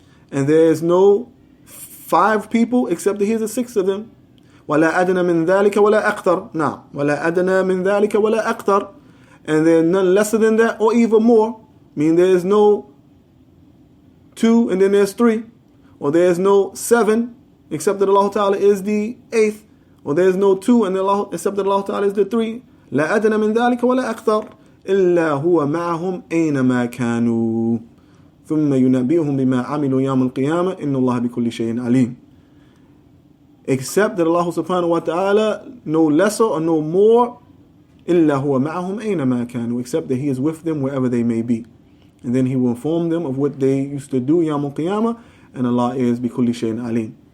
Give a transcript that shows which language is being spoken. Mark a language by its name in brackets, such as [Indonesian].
[English] And there is no five people except that He is the sixth of them. [Arabic] وَلَا أَدْنَى مِنْ ذَلِكَ وَلَا أَكْثَرَ. Now, وَلَا أَدْنَى مِنْ ذَلِكَ وَلَا أَكْثَرَ. [English] And there is none lesser than that or even more. Meaning there is no 2 and then there's 3. Or there's no 7 except that Allah Ta'ala is the 8th. Or there's no 2 and except that Allah Ta'ala is the 3. [Arabic] لا أدنى من ذلك ولا أكثر إلا هو معهم أينما كانوا ثم ينبئهم بما عملوا يوم القيامة إن الله بكل شيء عليم. [English] Except that Allah subhanahu wa ta'ala, no lesser or no more, [Arabic] إلا هو معهم أينما كانوا, [English] except that He is with them wherever they may be. And then He will inform them of what they used to do [Arabic] يوم القيامة, [English] and Allah is [Arabic] بكل شيء عليم.